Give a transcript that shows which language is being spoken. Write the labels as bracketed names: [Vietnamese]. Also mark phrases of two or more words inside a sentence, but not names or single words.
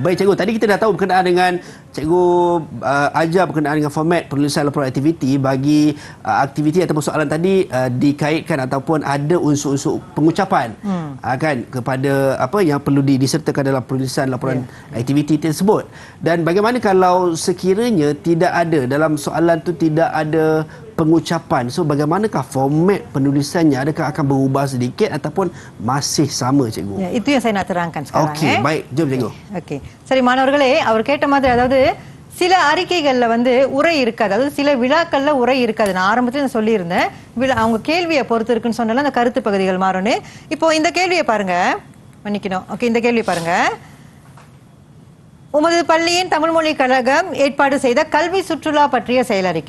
[Malay] Baik cikgu, tadi kita dah tahu berkenaan dengan cikgu ajar berkenaan dengan format penulisan laporan aktiviti bagi aktiviti ataupun soalan tadi dikaitkan ataupun ada unsur-unsur pengucapan kan kepada apa yang perlu disertakan dalam penulisan laporan aktiviti tersebut. Dan bagaimana kalau sekiranya tidak ada dalam soalan tu tidak ada pengucapan, so bagaimanakah format penulisannya? Adakah akan berubah sedikit ataupun masih sama cikgu? Ya, itu yang saya nak terangkan sekarang. Okey, baik, jom cikgu. [Tamil] ஓகே, சரி மாணவர்களே, அவர் கேட்ட மாதிரி அதாவது சில அறிக்கைகள்ல வந்து உரை இருக்காது, அதாவது சில விழாக்கள்ல உரை இருக்காது. நான் ஆரம்பத்துல நான் சொல்லியிருந்தேன், அவங்க கேள்வியை பொறுத்து இருக்குன்னு சொன்னால அந்த கருத்து பகுதிகள் மாறும்னு. இப்போ இந்த கேள்வியை பாருங்க, மன்னிக்கணும். ஓகே, இந்த கேள்வி பாருங்க. உமது பள்ளியின் தமிழ் மொழி கழகம் ஏற்பாடு செய்த கல்வி சுற்றுலா பற்றிய செயலறிக்கை.